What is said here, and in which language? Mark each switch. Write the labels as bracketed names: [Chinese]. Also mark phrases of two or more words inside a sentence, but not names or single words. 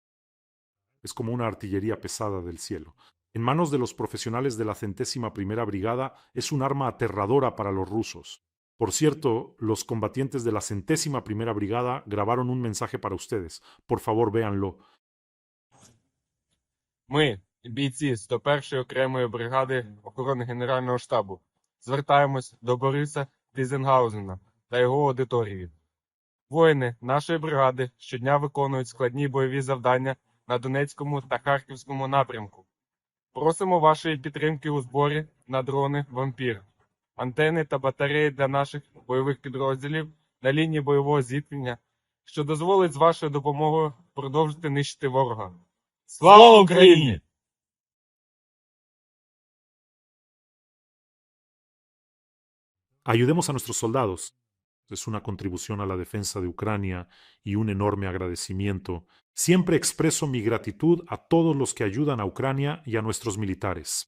[Spanish] Es como una artillería pesada del cielo. En manos de los profesionales de la 101ª Brigada es un arma aterradora para los rusos. Por cierto, los combatientes de la 101ª Brigada grabaron un mensaje para ustedes. Por favor, véanlo. [Ukrainian] Ми, бійці 101-ї окремої бригади охорони Генерального штабу, звертаємось до Бориса Тізенгаузена та його аудиторії. Воїни нашої бригади щодня виконують складні бойові завдання на Донецькому та Харківському напрямку. Просимо вашої підтримки у зборі на дрони «Вампір», антени та батареї для наших бойових підрозділів на лінії бойового зіткнення, що дозволить з вашою допомогою продовжити нищити ворога. Слава Україні! [Spanish] Ayudemos a nuestros soldados. Es una contribución a la defensa de Ucrania y un enorme agradecimiento. Siempre expreso mi gratitud a todos los que ayudan a Ucrania y a nuestros militares.